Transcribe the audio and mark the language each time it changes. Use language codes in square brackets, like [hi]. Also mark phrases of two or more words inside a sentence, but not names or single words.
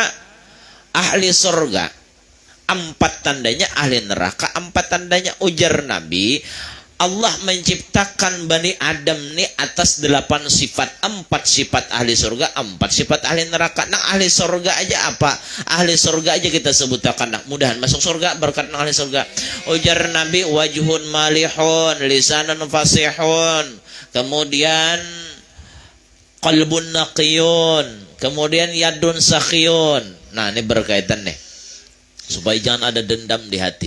[id] Ahli surga 4 tandanya, ahli neraka 4 tandanya. Ujar Nabi, Allah menciptakan Bani Adam ini atas 8 sifat. 4 sifat ahli surga, 4 sifat ahli neraka. Nah ahli surga aja apa? Ahli surga aja kita sebutkan. Nah, mudahan masuk surga berkat ahli surga. Ujar Nabi, [ar] وجه مليح، لسان فصيح, kemudian قلب نقي, kemudian يد سخية. [id] Nah ini berkaitan nih, supaya jangan ada dendam di hati.